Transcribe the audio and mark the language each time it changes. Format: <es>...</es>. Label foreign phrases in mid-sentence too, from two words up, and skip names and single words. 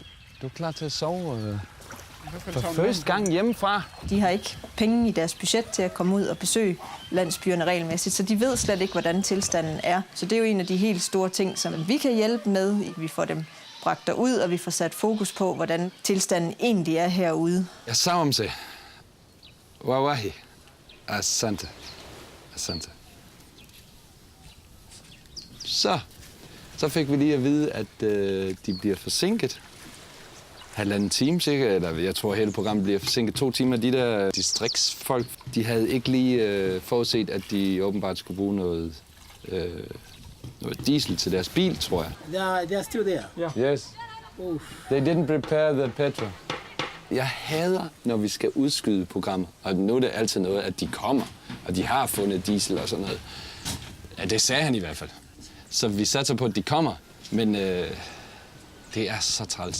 <da>Du er klar til at sove for første gang hjemmefra. De har ikke penge i deres budget til at komme ud og besøge landsbyerne regelmæssigt, så de ved slet ikke, hvordan tilstanden er. Så det er jo en af de helt store ting, som vi kan hjælpe med. Vi får dem bragt derud, og vi får sat fokus på, hvordan tilstanden egentlig er herude. Jeg sagde om sig.</da> <sw>Wawahi. Asante. Asante.</sw> <da>Så fik vi lige at vide, at de bliver forsinket. 1,5 time sikkert, eller jeg tror, hele programmet bliver forsinket 2 timer. De der distriktsfolk, de havde ikke lige forudset, at de åbenbart skulle bruge noget diesel til deres bil, tror jeg.</da> <en>They are still there? Yeah. Yes. They didn't prepare the petrol.</en> <da>Jeg hader, når vi skal udskyde programmet, og nu er det altid noget, at de kommer, og de har fundet diesel og sådan noget. Ja, det sagde han i hvert fald. Så vi satser på, at de kommer, men det er så træls.</da>